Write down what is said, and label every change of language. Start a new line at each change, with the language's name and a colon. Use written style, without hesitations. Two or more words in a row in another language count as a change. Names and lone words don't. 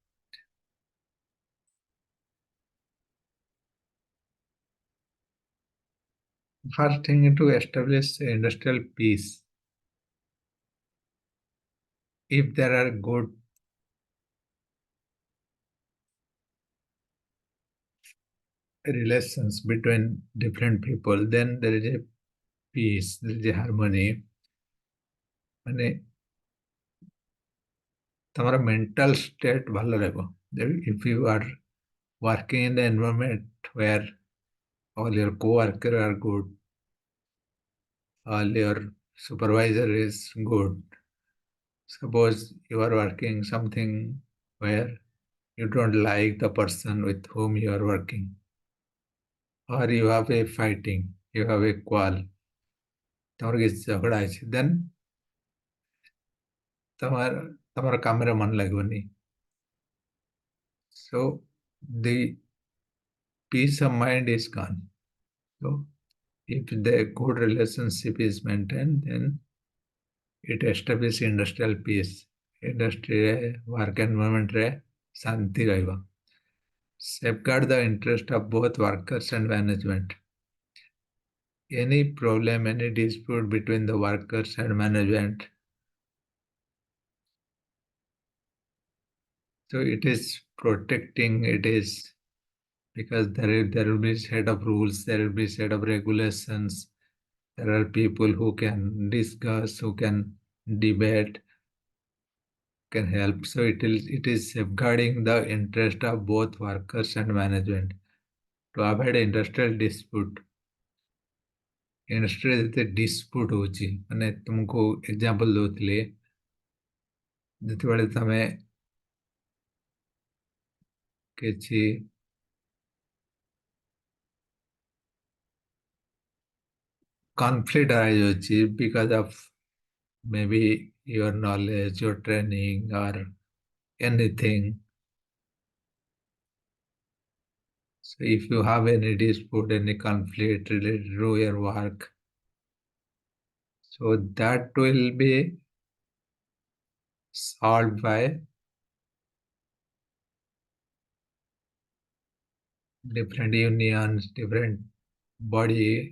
English: First thing, to establish industrial peace. If there are good relations between different people, then there is a peace, there is a harmony.
Odia: ମାନେ ତମର
English: mental state
Odia: ଭଲ ରହିବ.
English: If you are working in the environment where all your co-worker are good, all your supervisor is good. Suppose you are working something where you don't like the person with whom you are working, or you have a fighting, you have a quarrel,
Odia: ତମର କିଛି ଝଗଡ଼ା ଅଛି, then ତମର ତମର କାମରେ ମନ ଲାଗିବନି.
English: So the peace of mind is gone. So if the good relationship is maintained, then it establishes industrial peace. Industry work environment
Odia: ରେ ଶାନ୍ତି ରହିବ.
English: Safeguard the interest of both workers and management. Any problem, any dispute between the workers and management, so it is protecting, it is because there will be set of rules, there will be set of regulations, there are people who can discuss, who can debate, can help. So it is safeguarding the interest of both workers and management to avoid industrial dispute. Industry ଯେତେ dispute ହେଉଛି,
Odia: ମାନେ ତୁମକୁ
English: example ଦଉଥିଲି,
Odia: ଯେତେବେଳେ ତମେ କିଛି
English: conflict arise ହେଉଛି because of maybe your knowledge, your training, or anything. So if you have any dispute, any conflict related to your work, so that will be solved by different unions, different body.